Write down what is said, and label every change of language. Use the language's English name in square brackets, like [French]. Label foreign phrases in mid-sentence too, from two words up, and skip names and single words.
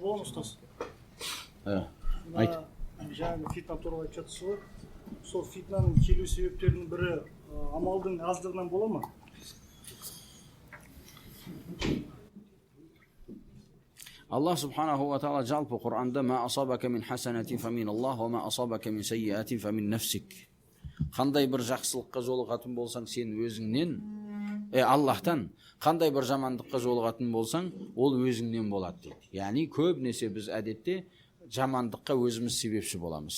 [Kazakh] ұстаз. Айт. Жаңағы фитна туралы айтып жатсыз ғой. Сол фитнаның келу себептерінің бірі амалдың аздығынан бола ма? [Arabic] الله سبحانه وتعالى [Kazakh] жалпы Құр'анда [Arabic] ما أصابك من حسنة فمن الله وما أصابك من سيئة فمن نفسك. [Kazakh] Қандай бір жақсылыққа жолығатын болсаң сен өзіңнен, Аллахтан, қандай бір жамандыққа жолығатын болсаң, ол өзіңнен болады дейді. Яғни көбінесе біз әдетте жамандыққа өзіміз себепші боламыз.